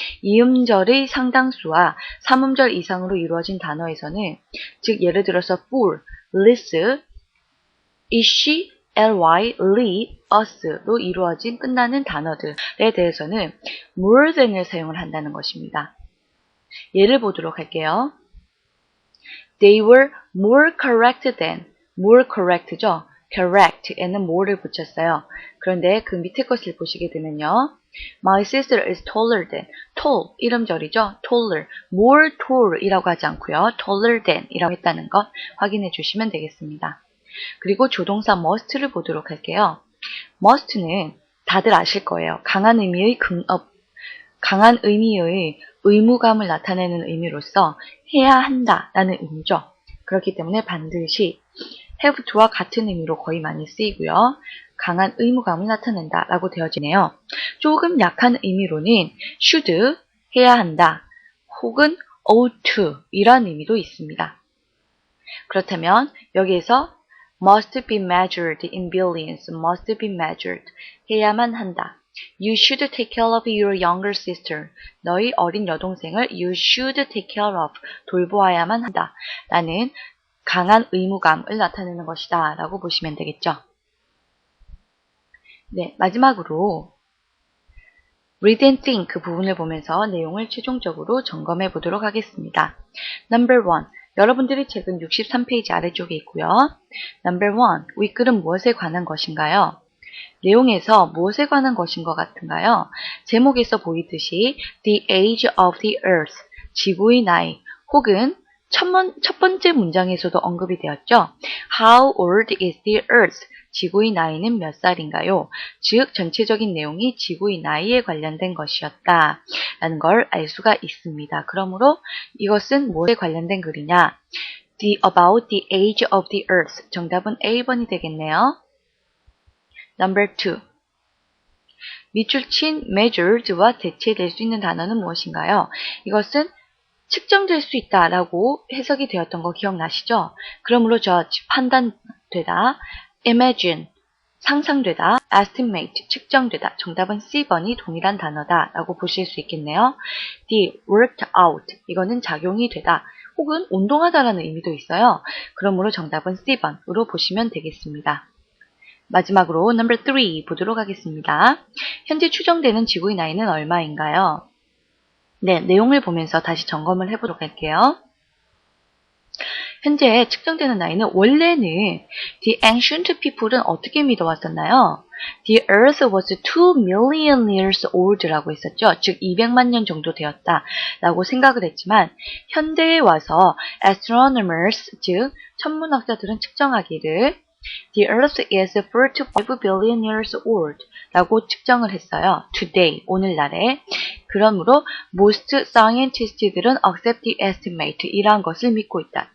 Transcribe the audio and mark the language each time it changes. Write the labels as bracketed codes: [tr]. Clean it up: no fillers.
[ko] 이음절의 상당수와 삼음절 이상으로 이루어진 단어에서는, 즉 예를 들어서 full, this, ish, ly, li, us로 이루어진 끝나는 단어들에 대해서는 more than을 사용을 한다는 것입니다. 예를 보도록 할게요. [en] They were more correct than, more correct죠. [ko] correct에는 more를 붙였어요. 그런데 그 밑에 것을 보시게 되면요. [en] My sister is taller than, tall, 이름절이죠. [ko] taller, more tall이라고 하지 않고요. taller than 이라고 했다는 것 확인해 주시면 되겠습니다. 그리고 조동사 must를 보도록 할게요. must는 다들 아실 거예요. 강한 의미의 강한 의미의 의무감을 나타내는 의미로서 해야 한다 라는 의미죠. 그렇기 때문에 반드시 have to와 같은 의미로 거의 많이 쓰이고요. 강한 의무감을 나타낸다 라고 되어지네요. 조금 약한 의미로는 should, 해야 한다, 혹은 ought to 이런 의미도 있습니다. [en] 그렇다면 여기에서 must be measured in billions, must be measured, [ko] 해야만 한다. [en] You should take care of your younger sister. [ko] 너희 어린 여동생을 [en] you should take care of, [ko] 돌보아야만 한다. 라는 강한 의무감을 나타내는 것이다 라고 보시면 되겠죠. 네, 마지막으로 read and think 그 부분을 보면서 내용을 최종적으로 점검해 보도록 하겠습니다. [en] Number 1. [ko] 여러분들이 책은 63페이지 아래쪽에 있고요. [en] Number 1. [ko] 윗글은 무엇에 관한 것인가요? 내용에서 무엇에 관한 것인 것 같은가요? 제목에서 보이듯이 [en] The age of the earth, [ko] 지구의 나이, 혹은 첫 번째 문장에서도 언급이 되었죠. [en] How old is the earth? [ko] 지구의 나이는 몇 살인가요? 즉 전체적인 내용이 지구의 나이에 관련된 것이었다 라는 걸 알 수가 있습니다. 그러므로 이것은 무엇에 관련된 글이냐? [en] About the age of the earth. [ko] 정답은 A번이 되겠네요. [en] Number 2. [ko] 밑줄 친 measured와 대체될 수 있는 단어는 무엇인가요? 이것은 측정될 수 있다라고 해석이 되었던 거 기억나시죠? 그러므로 judge, 판단되다, imagine, 상상되다, estimate, 측정되다. 정답은 C번이 동일한 단어다 라고 보실 수 있겠네요. D, worked out, 이거는 작용이 되다 혹은 운동하다라는 의미도 있어요. 그러므로 정답은 C번으로 보시면 되겠습니다. 마지막으로 number 3 보도록 하겠습니다. 현재 추정되는 지구의 나이는 얼마인가요? 네, 내용을 보면서 다시 점검을 해보도록 할게요. 현재 측정되는 나이는 원래는 [en] the ancient people [ko] 은 어떻게 믿어왔었나요? [en] The earth was 2 million years old [ko] 라고 했었죠. 즉 200만 년 정도 되었다 라고 생각을 했지만 현대에 와서 astronomers, 즉 천문학자들은 측정하기를 [en] The earth is 4 to 5 billion years old [ko] 라고 측정을 했어요. Today, 오늘날에. 그러므로 most scientists들은 [en] accept the estimate [ko] 이러한 것을 믿고 있다.